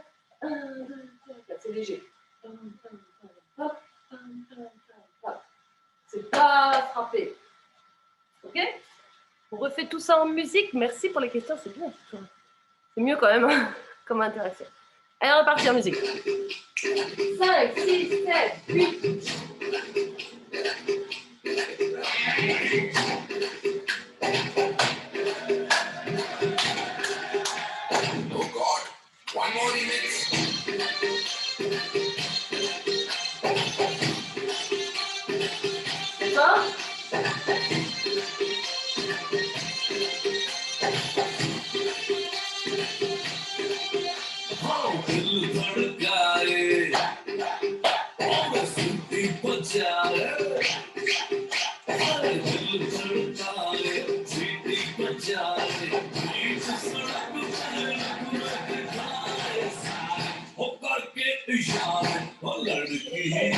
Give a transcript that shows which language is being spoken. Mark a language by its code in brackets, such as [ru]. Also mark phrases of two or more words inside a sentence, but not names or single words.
[fr] 1, 2, 3, 4. C'est léger. C'est pas frappé. Ok? On refait tout ça en musique. Merci pour les questions. C'est bien. C'est mieux quand même comme interaction. Allez, on repartit en musique. 5, 6, 7, 8. [en] Oh God, one more remix. [fr] C'est ça? [hi] दिल धड़काए और सीटी बजाए दिल धड़काए सीटी बजाए बीच सड़क पर दिखाए हो करके इशारे हो लड़की